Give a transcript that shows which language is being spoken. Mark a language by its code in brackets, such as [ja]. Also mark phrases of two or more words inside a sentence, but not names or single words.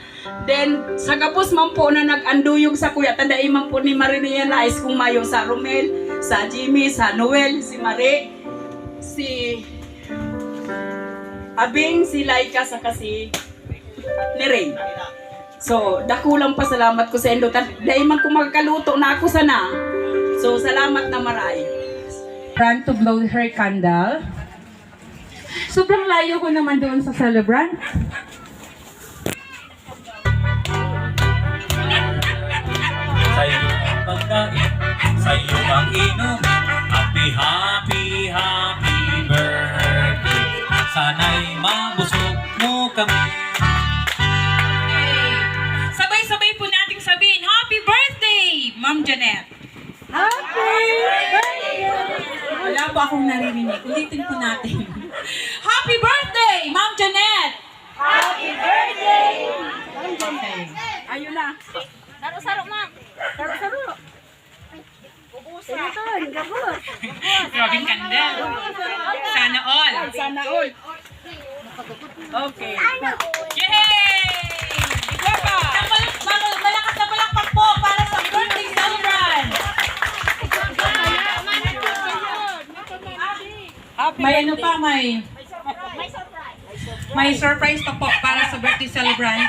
[bik] Then, sa kapos man po na nag-anduyog sa kuya, tandai man po ni Marirealize kung mayo sa Romel, sa Jimmy, sa Noel, si Marie, si Abing, si Laika, saka si Nere. So, dakulang pasalamat ko sa Indo. Dahil man kung magkaluto na ako sana. So, salamat na maray. [en] Run to blow her candle. [tl] Sobrang layo ko naman doon sa celebrant. Sa'yo ang pagkain, sa'yo ang inom. [en] Happy, happy, happy birthday. [tl] Sana'y mabusog mo kami. Sabay-sabay po nating sabihin, [en] Happy Birthday, [tl] Ma'am Janet! [en] Happy Birthday! [tl] Wala po akong naririnig. Ulitin po natin. [en] Happy Birthday, [tl] Ma'am Janet! [en] Happy birthday! [tl] Okay. Ayun na. [bik] Saro-saro, ma'am. Saro-saro. Ubusan. Gabos. [tl] Grabing kandel. Sana all. Sana all. Okay. Yay! Guwapa! Malakas na palakpak po para sa [en] birthday celebrant! [tl] May ano pa, may surprise pa po para sa [en] birthday celebrant.